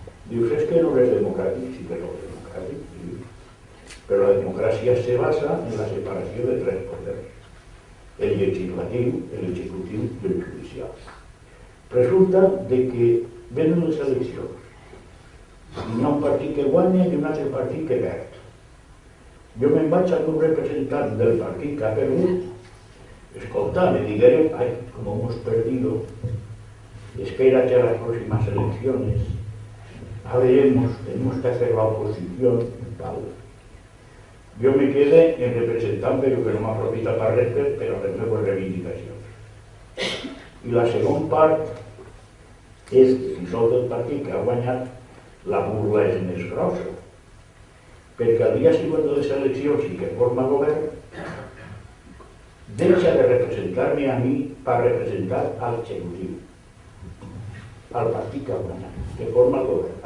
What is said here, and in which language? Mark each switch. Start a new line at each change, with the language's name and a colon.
Catalan: Dius, és que no és democràtic, sí que no és democràtic. Però la democràcia se basa en la separació de tres poders, el legislatiu, l'executiu i el judicial. Resulta de que venen les eleccions i hi ha un partit que guanya i un altre partit que perd. Jo me'n vaig a un representant del partit que ha perdut, escolta, me digueren,
Spanish: ay, como hemos perdido, espérate a las próximas elecciones, a veremos, tenemos que hacer la oposición,
Catalan: vale. Jo me quedé en representant, però que no m'aprofita per res, per a les meves reivindicacions. I la segona part és que si sou del partit que ha guanyat, la burla és més grossa. Perquè al dia següent de les eleccions i que forma govern, deixa de representar-me a mi per representar al executiu, al partit que ha guanyat, que forma el govern.